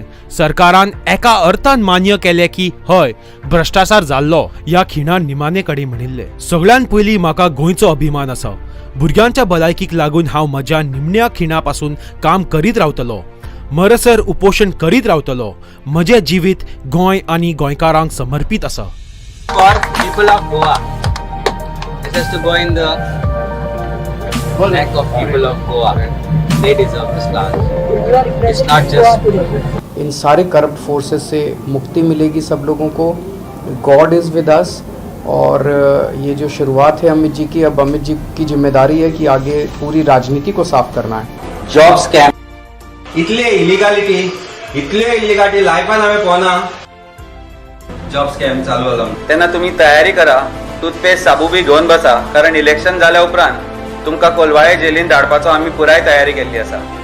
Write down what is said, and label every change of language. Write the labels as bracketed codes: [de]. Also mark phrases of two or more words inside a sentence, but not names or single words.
[kok] सरकारान एका अर्थान मान्य केले की हय भ्रष्टाचार जाल्लो. ह्या खिणान निमाणे कडेन म्हणिल्ले सगळ्यान पयलीं म्हाका गोंयचो अभिमान आसा. भुरग्यांच्या भलायकीक लागून हांव म्हज्या निमण्या खिणा पासून काम करीत रावतलो. मरसर उपोशण करीत रावतलो. म्हजें जिवीत गोंय आनी गोंयकारांक समर्पित आसा. [en] For people of Goa, this has to go in the neck of people of Goa. They deserve this land. It's not just [hi] इन सारे [en] corrupt forces [hi] से मुक्ति मिलेगी सब लोगों को. [en] God is with us. [hi] और ये जो शुरुआत है अमित जी की, अब अमित जी की जिम्मेदारी है कि आगे पूरी राजनीति को साफ करना है. [en] job scam [kok] इतले इलिगॅलिटी लायफान हांवें पळोवना. [en] job scam [kok] चालू जाला तेन्ना तुमी तयारी करा. टूथपेस्ट साबू बी घेवन बसा कारण इलेक्शन जाल्या उपरांत तुमकां कोलवाळे जेलीन धाडपाचो आमी पुराय तयारी केल्ली आसा.